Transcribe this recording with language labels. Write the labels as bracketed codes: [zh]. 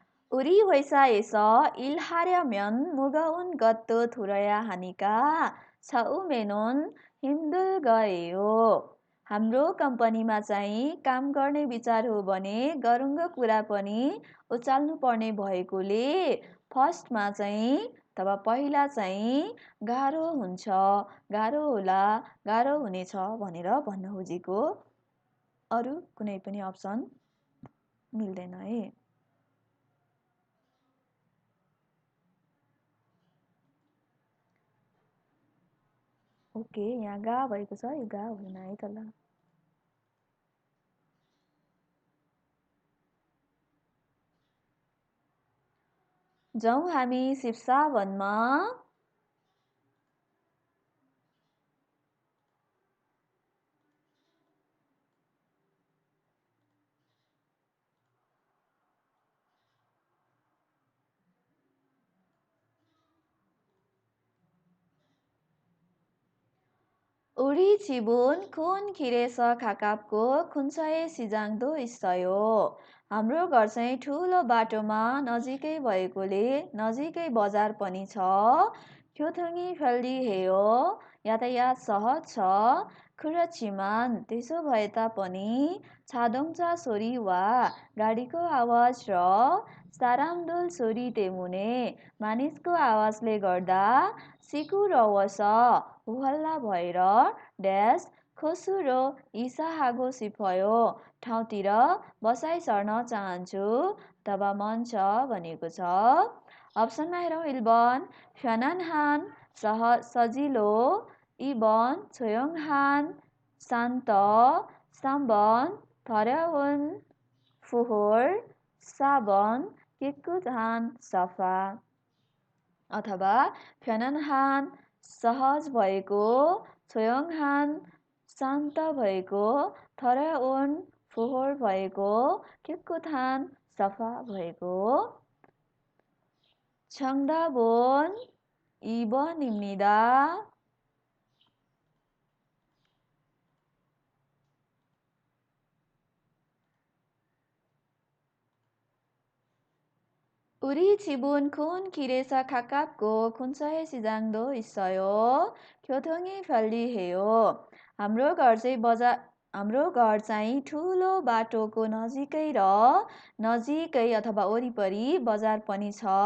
[ko] 우리 회사에서 일하려면 무거운 것도 들어야 하니까 처음에는 힘들거예요. [ne] हाम्रो कम्पनीमा चाहिँ काम गर्ने विचार हो भने गरुङ्गो कुरा पनि उचाल्नु पर्ने भएकोले फर्स्टमा चाहिँ अथवा पहिला चाहिँ गाह्रो हुन्छ, गाह्रो होला, गाह्रो हुनेछ भनेर भन्न खोजेको। अरू कुनै पनि अप्सन मिल्दैन है। ओके, यहाँ गा भएको छ, यो गा होइन है त ल। जाउँ हामी सिप्सावनमा। [ko] 우리 집은 큰 길에서 가깝고 근처에 시장도 있어요. [ne] हाम्रो घर चाहिँ ठुलो बाटोमा नजिकै भएकोले नजिकै बजार पनि छ. [ko] 교통이 편리해요. [ne] यातायात सहज छ. [ko] 그렇지만 [ne] त्यसो भए तापनि [ko] 자동차 소리와 [ne] गाडीको आवाज र [ko] 사람들 소리 때문에 [ne] मानिसको आवाजले गर्दा [ko] 시끄러워서 [ne] 우할라 भएर ड्यास खोसुरो इसा하고 싶어요. ठाउँतिर बसाइ सर्न चाहन्छु अथवा मन छ भनेको छ. अप्सनमा हेरौँ. [ko] 1번 편안한 [ne] सजिलो, [ko] 2번 조용한 [ne] शान्त, [ko] 3번 더러운 [ne] फोहोर, [ko] 4번 깨끗한 [ne] सफा. अथवा [ko] 편안한 [ne] सहज भएको, [ko] 조용한 [ne] शान्त भएको, [ko] 더러운 [ne] फोहोर भएको, [ko] 깨끗한 [ne] सफा भएको. [ko] 정답은 2번입니다. 우리 집은 큰 길에서 가깝고 근처에 시장도 있어요. 교통이 편리해요. [ne] हाम्रो घर चाहिँ ठुलो बाटोको नजिकै र नजिकै अथवा वरिपरि बजार पनि छ.